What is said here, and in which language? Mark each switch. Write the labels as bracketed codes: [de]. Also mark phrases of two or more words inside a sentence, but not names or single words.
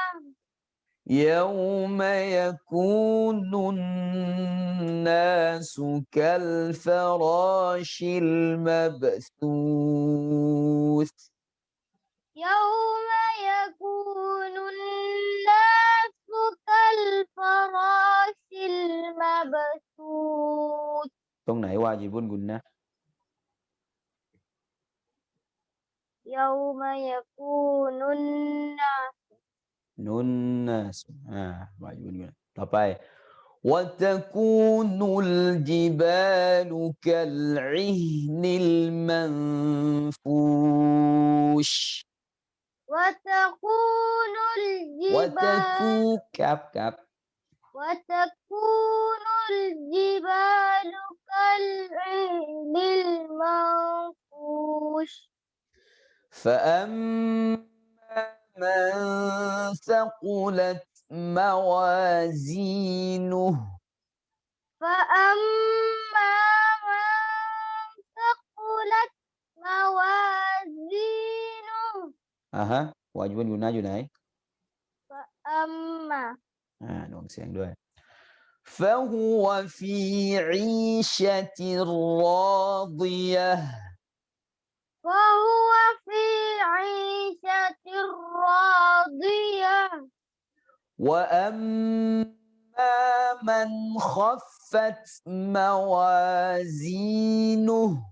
[ar] يوم يكون الناس كالفراش المبثوث يوم يكون الناس كالفراش المبثوث [th] ตรงไหนวาญิบุนกุนนะ [ar] يوم يكون الناس [th] นุนนัสวาญิบุนกุนต่อไป [ar] وتكون الجبال كالعهن المنفوش وتكون الجبال وتكون الجبال كالعهن المنفوش فأما من ثقلت موازينه فأما من ثقلت موازينه [th] ฮะวาญิบุนกุนนะอยู่ไหน [ar] فأما [th] หน่วงเสียงด้วย [ar] فهو في عيشة راضية فهو في عيشة راضية وأما من خفت موازينه